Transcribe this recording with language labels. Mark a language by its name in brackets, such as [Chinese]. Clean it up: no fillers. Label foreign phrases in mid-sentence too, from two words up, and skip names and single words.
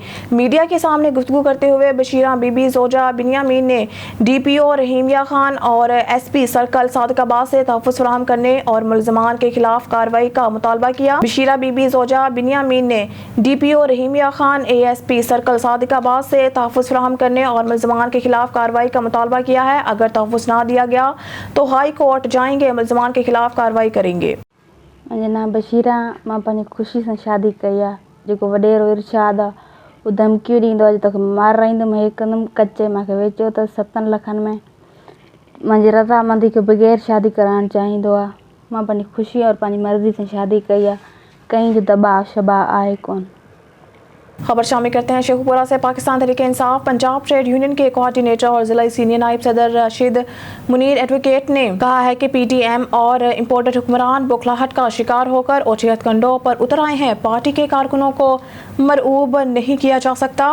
[Urdu] میڈیا کے سامنے گفتگو کرتے ہوئے بشیرہ بی بی زوجہ بنیامین نے ڈی پی او رحیمیہ خان اور ایس پی سرکل صادق آباد سے تحفظ فراہم کرنے اور ملزمان کے خلاف کارروائی کا مطالبہ کیا۔ بشیرہ بی بی زوجہ بنیامین نے ڈی پی او رحیمیہ خان، اے ایس پی سرکل صادق آباد سے تحفظ فراہم کرنے اور ملزمان کے خلاف کارروائی کا مطالبہ کیا ہے۔ اگر تحفظ نہ دیا گیا تو ہائی کورٹ جائیں گے، ملزمان کے خلاف کارروائی کریں گے۔ [Sindhi] नाम बशीरा मां पंहिंजी ख़ुशी सां शादी कई आहे। जेको वॾेरो इरशाद आहे उहो धमकियूं ॾींदो आहे जो तोखे माराईंदुमि, हे कंदुमि। कचे मूंखे वेचियो अथसि 7 लखनि में। मुंहिंजी रज़ामंदी खे बग़ैर शादी कराइणु चाहींदो आहे। मां पंहिंजी ख़ुशी और पंहिंजी मर्ज़ी सां शादी कई आहे, कंहिं जो दबाव शबाव आहे कोन। [Urdu] خبر شامل کرتے ہیں شیخوپورہ سے۔ پاکستان تحریک انصاف پنجاب ٹریڈ یونین کے کوآرڈینیٹر اور ضلعی سینئر نائب صدر راشد منیر ایڈوکیٹ نے کہا ہے کہ پی ٹی ایم اور امپورٹڈ حکمران بوکھلاہٹ کا شکار ہو کر اوچھے ہتھ کنڈوں پر اتر آئے ہیں۔ پارٹی کے کارکنوں کو مرعوب نہیں کیا جا سکتا۔